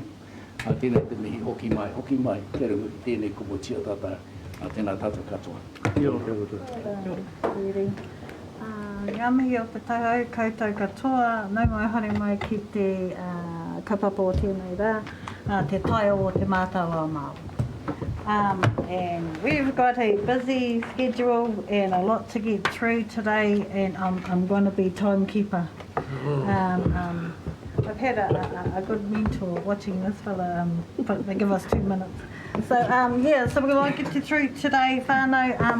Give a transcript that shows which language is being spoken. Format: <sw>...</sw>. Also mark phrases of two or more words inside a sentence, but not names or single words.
<mi>Tēnei te mihi hoki mai, kei runga ki tēnei komiti a tatai. A tēnā tātou katoa. Ngā mihi o te tahau koutou katoa, nau mai haere mai ki te kaupapa o tēnei rā, te tai o te mātau a Māori.</mi> <en>And we've got a busy schedule and a lot to get through today, and I'm going to be timekeeper. I've had a good mentor watching this fella, but they give us 2 minutes. So so we're going to get you through today, whānau.</en>